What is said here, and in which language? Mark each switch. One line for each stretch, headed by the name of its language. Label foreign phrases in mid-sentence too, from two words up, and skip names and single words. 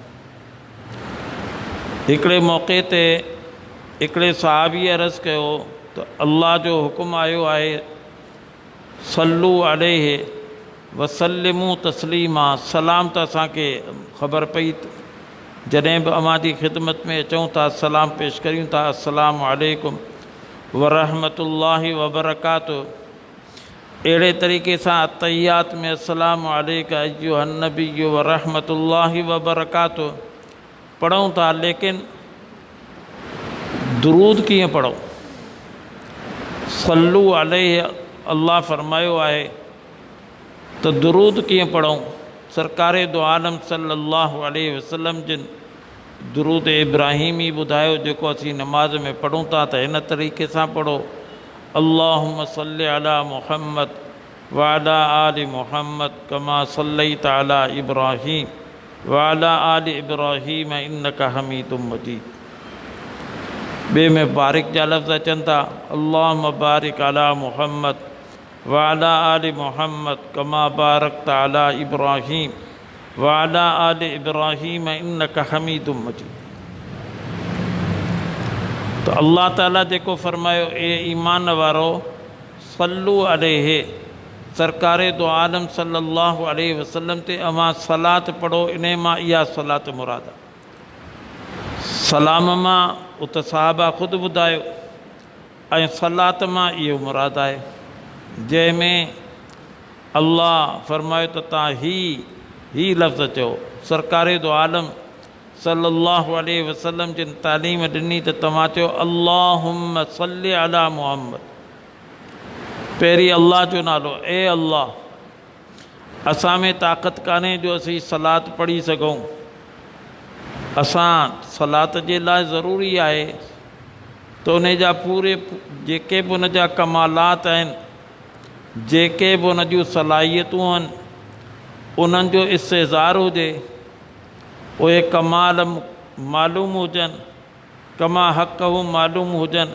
Sindhi: हिकिड़े मौक़े ते हिकिड़े सहाबीअ अर्ज़ु कयो त अल्लाह जो हुकुम आयो आहे
Arabic: صلوا عليه وسلموا تسليما.
Sindhi: सलाम त असांखे ख़बर पई जॾहिं बि अव्हां जी ख़िदमत में अचूं था, सलाम पेश करियूं था,
Arabic: السلام عليكم ورحمة الله وبركاته.
Sindhi: अहिड़े तरीक़े सां अत्तहियात में
Arabic: السلام عليك أيها النبي ورحمة الله وبركاته
Sindhi: पढ़ूं था। लेकिन दुरूद कीअं पढ़ूं?
Arabic: صلوا عليه
Sindhi: अल्लाह फरमायो आहे त दुरूद कीअं पढ़ूं? सरकारे दो आलम
Arabic: صلى الله عليه وسلم
Sindhi: जिन दुरूद इब्राहिमी ॿुधायो जेको असीं नमाज़ में पढ़ूं था त हिन तरीक़े सां पढ़ो,
Arabic: اللهم صل على محمد وعلى آل محمد كما صليت على إبراهيم وعلى آل إبراهيم إنك حميد مجيد.
Sindhi: ॿिए में बारिक जा लफ़्ज़ अचनि था,
Arabic: اللهم بارك على محمد وعلى آل محمد كما باركت على إبراهيم وعلى آل إبراهيم إنك حميد مجيد.
Sindhi: तो अल्लाह ताला जेको फरमायो ए ईमान वारो
Arabic: صلوا عليه
Sindhi: सरकारे दो आलम
Arabic: صلى الله عليه وسلم
Sindhi: ते अवां सलात पढ़ो। इन मां इहा सलात मुराद आहे। सलाम मां उत साहबा ख़ुदि ॿुधायो ऐं सलात मां इहो मुराद आहे, जंहिंमें अल्लाह फरमायो त तव्हां ही लफ़्ज़ चओ। सरकारे दो आलम
Arabic: صلى الله عليه وسلم
Sindhi: जिन तालीम ॾिनी त तव्हां चओ
Arabic: اللهم صل على محمد.
Sindhi: पहिरीं अल्लाह जो नालो, ए अल्लाह असां में ताक़त कान्हे जो असीं सलात पढ़ी सघूं। असां सलात जे लाइ ज़रूरी आहे त उन जा पूरे जेके बि उन जा कमालात आहिनि, जेके बि उन जूं सलाहियतूं आहिनि, उन्हनि जो इस्तेज़ार हुजे, उहे कमाल मालूम हुजनि, कमा हक़ मालूम हुजनि।